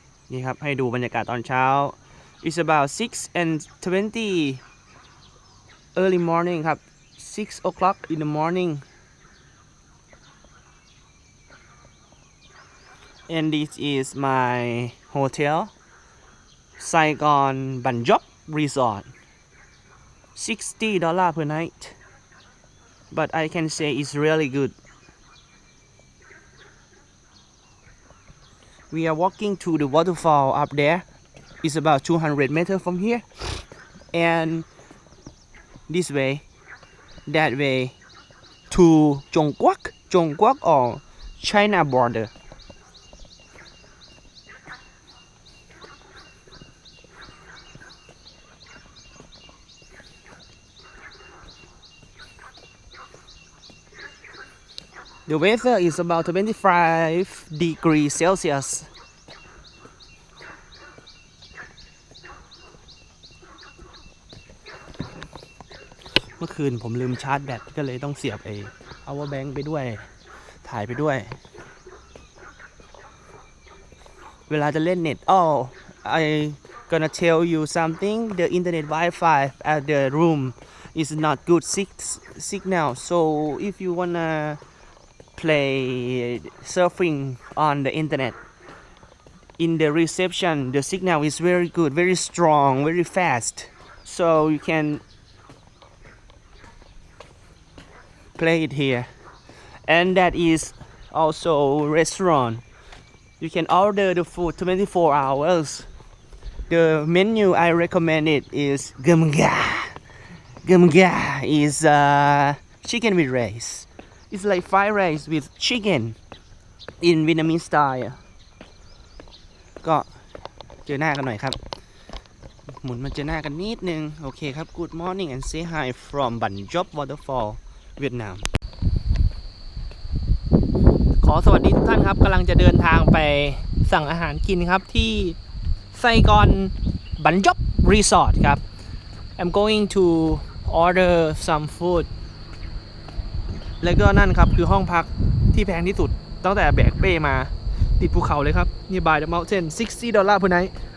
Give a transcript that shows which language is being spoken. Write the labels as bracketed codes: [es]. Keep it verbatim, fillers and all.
[th] นี่ครับให้ดูบรรยากาศตอนเช้า [en] It's about six and twenty early morning ครับ six o'clock in the morning and this is my hotel Saigon Banjop Resort sixty dollars per night but I can say it's really good. We are walking to the waterfall up there. It's about two hundred meters from here and this way, that way to Zhongguac, Zhongguac or China border. The weather is about twenty-five degrees Celsius. [th] เมื่อคืนผมลืมชาร์จแบตก็เลยต้องเสียบไอ้ power bank ไปด้วยถ่ายไปด้วยเวลาจะเล่นเน็ต [en] Oh, I gonna tell you something. The internet Wi-Fi at the room is not good signal. So if you wannaplay surfing on the internet in the reception the signal is very good, very strong, very fast, so you can play it here. And that is also restaurant, you can order the food twenty-four hours. The menu I recommend it is gamga. Gamga is uh, chicken with riceIt's like fried rice with chicken in Vietnamese style. [th] ก็เจอหน้ากันหน่อยครับหมุนมาเจอหน้ากันนิดนึงโอเคครับ [en] Good morning and say hi from Ban Job Waterfall Vietnam [th] ขอสวัสดีทุกท่านครับกำลังจะเดินทางไปสั่งอาหารกินครับที่ Saigon Ban Job Resort ครับ [en] I'm going to order some food [th] แล้วก็นั่นครับคือห้องพักที่แพงที่สุดตั้งแต่แบกเป้มาติดภูเขาเลยครับนี่บายเดอะเมาน์เทน [en] sixty dollars per night.